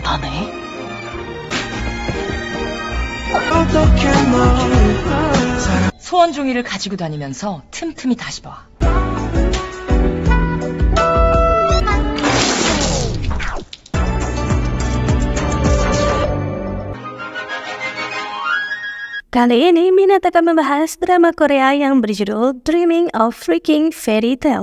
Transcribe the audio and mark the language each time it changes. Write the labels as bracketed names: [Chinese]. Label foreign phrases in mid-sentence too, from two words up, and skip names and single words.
[Korean] 사네? 소원 종이를 가지고 다니면서 틈틈이 다시 봐. [Indonesian] Kali ini Minat akan membahas drama Korea yang berjudul Dreaming of Freaking Fairy Tale.